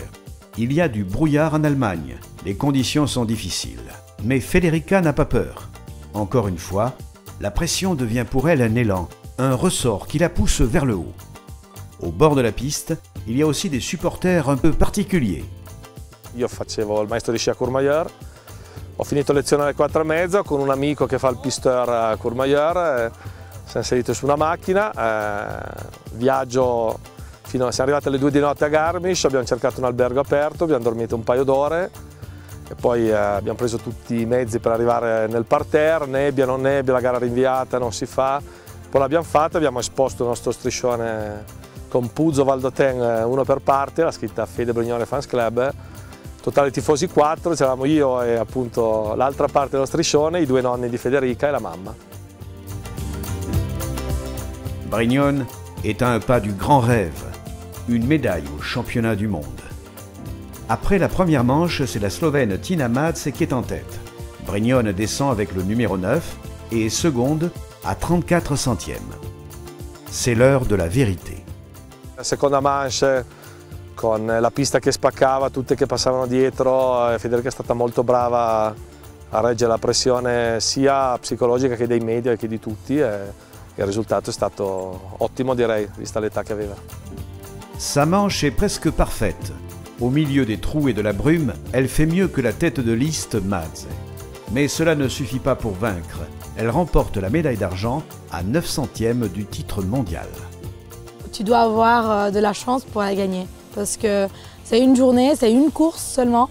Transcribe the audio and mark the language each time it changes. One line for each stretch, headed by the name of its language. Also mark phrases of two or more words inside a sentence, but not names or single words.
French: Il y a du brouillard en Allemagne, les conditions sont difficiles. Mais Federica n'a pas peur. Encore une fois, la pression devient pour elle un élan, un ressort qui la pousse vers le haut. Au bord de la piste, il y a aussi des supporters un peu particuliers.
Italian: Io facevo il maestro di sci a Courmayeur, ho finito lezione alle 4:30 con un amico che fa il pisteur a Courmayeur, siamo saliti su una macchina, viaggio siamo arrivati alle 2 di notte a Garmisch, abbiamo cercato un albergo aperto, abbiamo dormito un paio d'ore e poi abbiamo preso tutti i mezzi per arrivare nel parterre, nebbia, non nebbia, la gara rinviata, non si fa. Poi l'abbiamo fatta, abbiamo esposto il nostro striscione con Puzo Valdôtaine, uno per parte, la scritta Fede Brignone Fans Club. Totale tifosi 4, c'eravamo io e appunto l'altra parte dello striscione, i 2 nonni di Federica e la mamma.
French: Brignone est à un pas du grand rêve, une médaille au championnat du monde. Après la première manche, c'est la Slovène Tina Maze qui est en tête. Brignone descend avec le numéro 9 et est seconde à 34 centièmes. C'est l'heure de la vérité.
Italian: La seconda manche con la pista che spaccava, tutte che passavano dietro, Federica è stata molto brava a reggere la pressione sia psicologica che dei media che di tutti e il risultato è stato ottimo, direi, vista l'età che aveva.
French: Sa manche est presque parfaite. Au milieu des trous et de la brume, elle fait mieux que la tête de liste Maze. Mais cela ne suffit pas pour vaincre. Elle remporte la médaille d'argent à 9 centièmes du titre mondial. Tu dois avoir de la chance pour la gagner parce que c'est une journée, c'est une course seulement.